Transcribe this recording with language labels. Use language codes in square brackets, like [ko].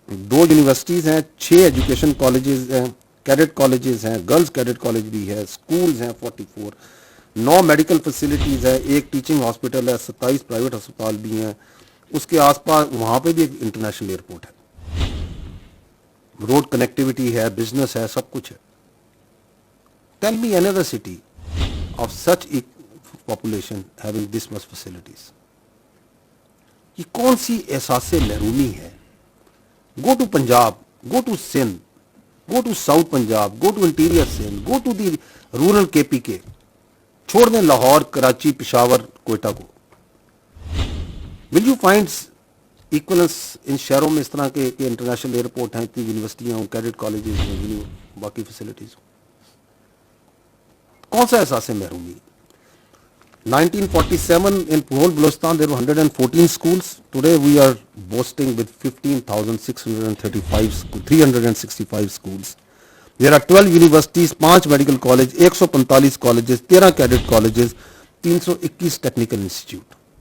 [ur] 2 universities ہیں, 6 education colleges ہیں, cadet colleges ہیں, گرلز کیڈٹ کالج بھی ہے, اسکولز ہیں 44, 9 میڈیکل فیسلٹیز ہے, ایک ٹیچنگ ہاسپٹل ہے, 27 پرائیویٹ ہسپتال بھی ہیں. اس کے آس پاس وہاں پہ بھی ایک انٹرنیشنل ایئرپورٹ ہے, روڈ کنیکٹیوٹی ہے, بزنس ہے, سب کچھ ہے. [en] Tell me another city of such a population having this much facilities. [ur] یہ کون سی احساس محرومی ہے؟ [en] Go to Punjab, go to Sindh, go to south Punjab, go to interior Sindh, go to the rural K P K. [ur] چھوڑ دیں لاہور, کراچی, پشاور, کوئٹہ کو. [en] will you find equalness [ur] ان شہروں میں اس طرح کے انٹرنیشنل ایئرپورٹ ہیں, اتنی یونیورسٹیاں ہوں, کیڈٹ کالجز ہیں, باقی فیسلٹیز ہوں؟ کون سا احساس محرومی؟ [en] 1947 in whole Balochistan there were 114 schools. Today we are boasting with 365 schools. There are 12 universities, 5 medical colleges, 145 colleges, 13 cadet colleges, 321 technical institute.